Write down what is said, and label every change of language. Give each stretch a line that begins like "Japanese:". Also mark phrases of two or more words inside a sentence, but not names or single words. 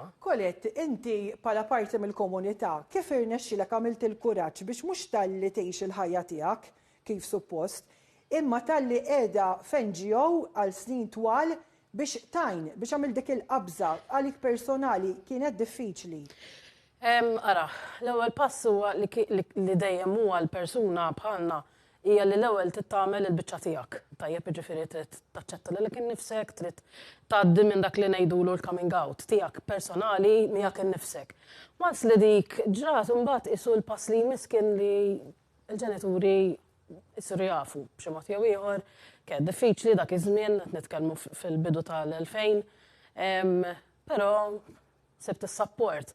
Maltese: Colette, inti bħala parti mill-komunità kif irnexxielek għamilt il-kuraġġ biex mhux talli tgħix il-ħajja tiegħek kif suppost, imma talli qiegħda f'NGO għal snin twal biex tajn, biex għamil dik il-qabża għalik personali kienet diffiċli. Ara, l-ewwel pass huwa li dejjem huwa l-persuna bħalna hija li l-ewwel titgħamel il-biċċa tiegħek. Tajjeb jiġifieri trid taċċetta lilek innifsek, trid tgħaddi minn dak li ngħidulu l-
English: coming out
Maltese: tiegħek personali miegħek innifsek. Once li dik ġrat imbagħad isu l-pass li jmiss kien li l-ġenituri jsiru jafu b'xi mod jew ieħor, kien diffiċli dak iż-żmien qed nitkellmu fil-bidu tal-2000, però sibt is-support.